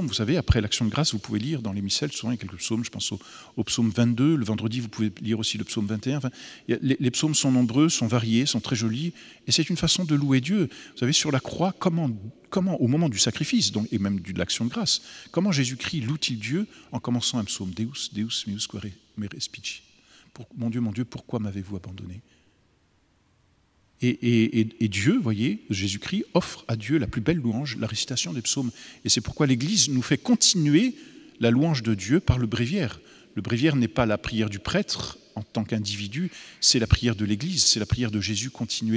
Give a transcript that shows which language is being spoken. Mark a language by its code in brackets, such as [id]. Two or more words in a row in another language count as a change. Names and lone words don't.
[fr] Vous savez, après l'action de grâce, vous pouvez lire dans les missels, souvent il y a quelques psaumes, je pense au psaume 22, le vendredi, vous pouvez lire aussi le psaume 21. Enfin, les psaumes sont nombreux, sont variés, sont très jolis, et c'est une façon de louer Dieu. Vous savez, sur la croix, comment au moment du sacrifice, donc, et même de l'action de grâce, comment Jésus-Christ loue-t-il Dieu en commençant un psaume? [la] Deus, Deus, meus quare me respici. [fr] Mon Dieu, pourquoi m'avez-vous abandonné? Et Dieu, voyez, Jésus-Christ offre à Dieu la plus belle louange, la récitation des psaumes. Et c'est pourquoi l'Église nous fait continuer la louange de Dieu par le bréviaire. Le bréviaire n'est pas la prière du prêtre en tant qu'individu, c'est la prière de l'Église, c'est la prière de Jésus continuée.